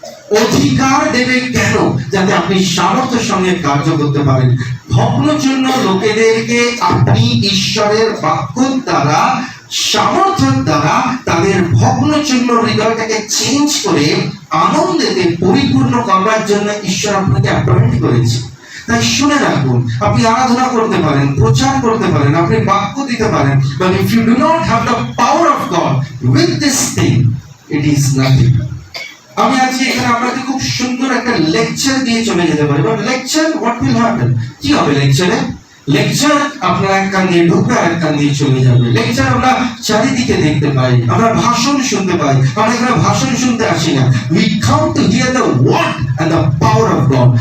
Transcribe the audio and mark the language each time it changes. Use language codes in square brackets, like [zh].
[bn] অধিকার দেবে কেন? যাতে আপনি সামর্থ্যের সঙ্গে কার্য করতে পারেন। ভগ্নচূর্ণ লোকেদেরকে আপনি ঈশ্বরের বাক্য দ্বারা, সামর্থ্যের দ্বারা তাদের ভগ্নচূর্ণ হৃদয়টাকে চেঞ্জ করে আনন্দেতে পরিপূর্ণ করবার জন্য ঈশ্বর আপনাকে অ্যাপয়েন্ট করেছে। তাই শুনে রাখুন, আপনি আরাধনা করতে পারেন, প্রচার করতে পারেন, আপনি বাক্য দিতে পারেন, [en] but if you do not have the power of God with this thing, it is nothing. [bn] আমি আজকে এখানে আপনাকে খুব সুন্দর একটা লেকচার দিয়ে চলে যেতে পারি, [en] But lecture what will happen? [bn] কি হবে লেকচারে? লেকচার আপনার এক কান দিয়ে ঢুকবে আর এক কান দিয়ে চলে যাবে। লেকচার আমরা চারিদিকে দেখতে পাই, আমরা ভাষণ শুনতে পাই। আমরা এখানে ভাষণ শুনতে আসি না, [en] We come to hear the word and the power of God.